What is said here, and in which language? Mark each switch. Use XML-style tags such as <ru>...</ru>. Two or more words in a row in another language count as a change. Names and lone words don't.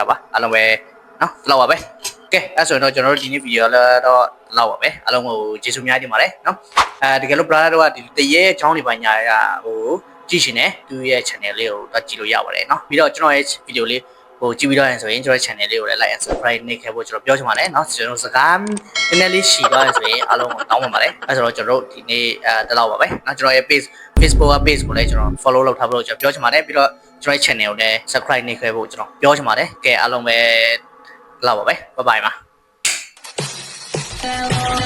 <my>ပါအားလုံးပဲနော်လောက်ပါပဲကဲအဲ့ဆိုရင်တော့ကျွန်တော်တို့ဒီနေ့ဗီဒီယိုတော့လောက်ပါပဲအားလုံးကိုကျေးဇူးများတင်ပါတယ်နော်တကယ်လို့ brother တို့ကဒီတရေအ ကြောင်းတွေပါညာရဟိုကြည့်ရှင်နေသူရဲ့ channel လေးကိုတော့ကြည့်လို့ရပါတယ်နော်ပြီးတော့ကျွန်တော်ရဲ့ဗီဒီယိုလေးဟိုကြည့်ပြီးတော့ရင်ဆိုရင်ကျွန်တော် channel လေးကိုလည်း</my> <en>like and subscribe</en> <my>နှိပ်ခဲ့ဖို့ကျွန်တော်ပြောချင်ပါတယ်နော်ကျွန်တော်စကားနည်းနည်းလေးရှည်သွားရင်ဆိုရင်အားလုံးကိုတောင်းပန်ပါတယ်အဲ့ဆိုတော့ကျွန်တော်တို့ဒီနေ့တလောက်ပါပဲနော်ကျွန်တော်ရဲ့ Facebook page ကိုလည်းကျွန်တော် follow လုပ်ထားဖို့ကျွန်တော်ပြောချင်ပါတယ်ပြီးတော့ကျွန်တော်ရဲ့ channel ကိုလည်း subscribe နှိပ်ခဲ့ဖို့ကျွန်တော်ပြောချင်ပါတယ်ကဲအားလုံးပဲလောက်ပါပဲ</my> <en>bye bye</en> <my>ပါ</my>